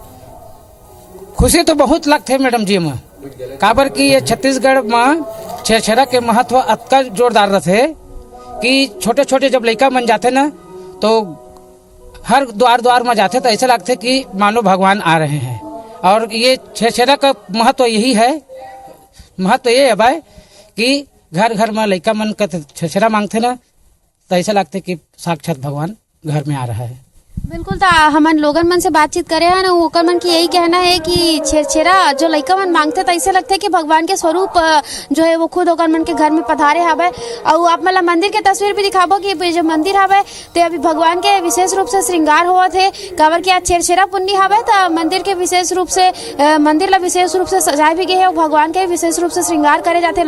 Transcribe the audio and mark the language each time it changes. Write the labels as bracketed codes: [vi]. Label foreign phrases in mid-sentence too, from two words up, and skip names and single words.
[hne] खुशी तो बहुत लगते मैडम जी में, काबर की ये छत्तीसगढ़ में छेरा के महत्व अतका जोरदार रहते कि छोटे छोटे जब लड़का मन जाते ना तो हर द्वार में जाते तो ऐसा लगते कि मानो भगवान आ रहे हैं। और ये छेरा का महत्व यही है, महत्व ये है भाई कि घर में लड़का मन का छेरा मांगते ना तो ऐसा लगते कि साक्षात भगवान घर में आ रहा है। बिल्कुल। तो हमन लोगन मन से बातचीत करे हैं ना, ओकर मन की यही कहना है कि छेरा जो लइका मन मांगते तो ऐसे लगते कि भगवान के स्वरूप जो है वो खुद ओकर मन के घर में पधारे हवे। और आप मन मंदिर के तस्वीर भी दिखाबो कि जो मंदिर हवे तो अभी भगवान के विशेष रूप से श्रृंगार हुआ थे, काबर कि आज छेरा पुन्नी हवे तो मंदिर के विशेष रूप से मंदिर ला विशेष रूप से सजाए भी गए है और भगवान के विशेष रूप से श्रृंगार करे जाते।